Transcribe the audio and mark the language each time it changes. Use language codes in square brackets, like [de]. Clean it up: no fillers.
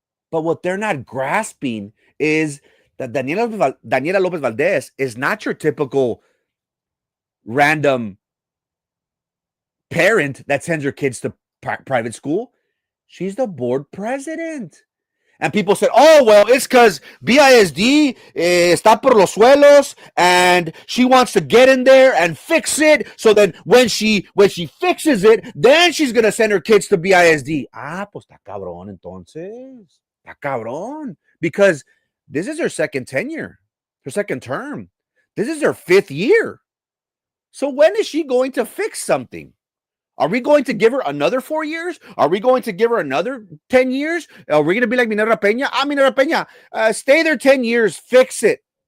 [en] But what they're not grasping is that Daniela Lopez Valdez is not your typical random parent that sends her kids to private school. She's the board president. And people said, oh, well, it's because BISD [es] está por los suelos [en] and she wants to get in there and fix it. So then when she fixes it, then she's going to send her kids to BISD. [es] Ah, pues está cabrón entonces. Está cabrón. [en] Because this is her second tenure, her second term. This is her 5th year. So when is she going to fix something? Are we going to give her another 4 years? Are we going to give her another 10 years? Are we going to be like Minerva Peña? Minerva Peña, stay there 10 years, fix it.